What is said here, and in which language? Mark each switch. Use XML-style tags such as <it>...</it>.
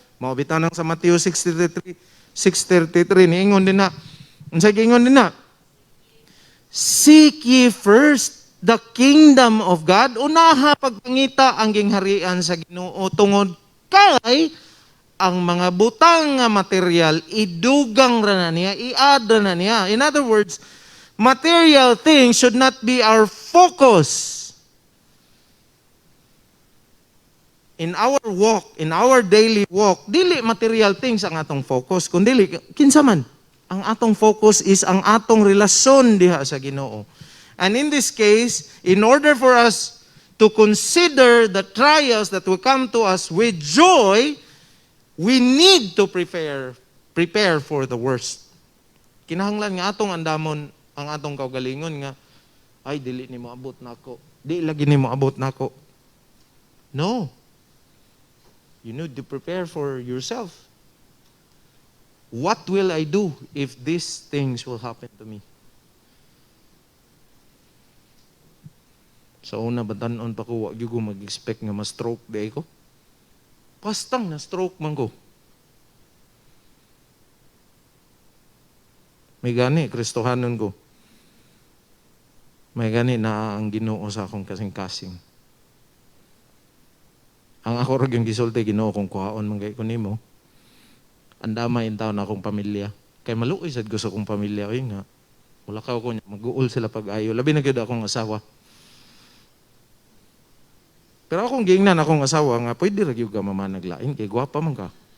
<ceb>Mao bitaw sa Matthew 6:33, niingon din na. Unsay giingon din na?</ceb> <en>Seek ye first the kingdom of God.</en> <ceb>Unaha pagpangita ang gingharian sa Ginoo tungod kay ang mga butang nga material idugang ra na niya, i-add ra na niya.</ceb> <en>In other words, material things should not be our focus. In our walk, in our daily walk,</en> <ceb>dili material things ang atong focus, kundi kinsa man. Ang atong focus is ang atong relasyon diha sa Ginoo.</ceb> <en>And in this case, in order for us to consider the trials that will come to us with joy, we need to prepare for the worst.</en> <ceb>Kinahanglan nga atong andamon ang atong kaugalingon nga, ay, dili ni mo abot nako. Di lagi ni mo abot nako. No.</ceb> <en>You need to prepare for yourself. What will I do if these things will happen to me?</en> <ceb>Sa una, batanon pa ko, wag ko mag-expect nga ma-stroke day ko. Pastang na-stroke man ko. May gani, Kristohanon ko. May gani na ang Ginoo sa akong kasing-kasing. Ang ako rin yung gisulti, Ginoo kung kuhaon man kay ko nimo. Andama yung taon akong pamilya. Kay maluoy sad gusto kong pamilya. Ayun nga, wala ka ako niya, mag-uul sila pag-ayo. Labi na gyud akong asawa. Pero akong giingnan akong asawa nga, pwede ra gyud ka mamanaglain, kay gwapa man ka.</ceb>